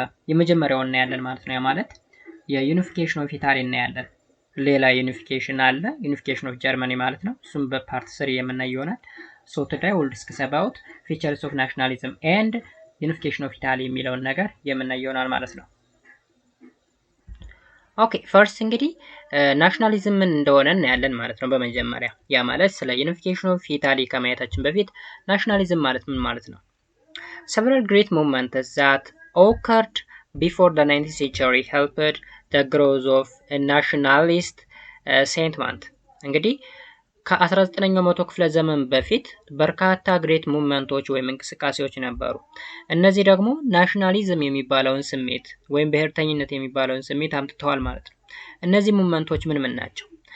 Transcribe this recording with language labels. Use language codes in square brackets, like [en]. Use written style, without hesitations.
[am] የመጀመሪያውን እናያለን ማለት ነው። ያ ማለት የዩኒፊኬሽን ኦፍ ኢታሊ እናያለን። ሌላ ዩኒፊኬሽን አለ ዩኒፊኬሽን ኦፍ ጀርመኒ ማለት ነው። እሱም በፓርት 3 የምናየው ይሆናል። ሶ ቱዴይ [en] we'll discuss about features of nationalism and unification of Italy [am] የሚለውን ነገር የምናየው ይሆናል ማለት ነው። ኦኬ ፈርስት እንግዲህ ናሽናሊዝም ምን እንደሆነ እናያለን ማለት ነው። በመጀመሪያ ያ ማለት ስለ ዩኒፊኬሽን ኦፍ ኢታሊ ከማየታችን በፊት ናሽናሊዝም ማለት ምን ማለት ነው? [en] Several great movements that occurred before the 19th century helped the growth of a nationalist sentiment. [am] እንግዲህ ከ19ኛው መቶ ክፍለ ዘመን በፊት በርካታ ግሬት ሙቭመንቶች ወይም እንቅስቃሴዎች ነበሩ። እነዚህ ደግሞ ናሽናሊዝም የሚባለውን ስሜት ወይም ብሔርተኝነት የሚባለውን ስሜት አምጥተዋል ማለት ነው። እነዚህ ሙቭመንቶች ምን ናቸው?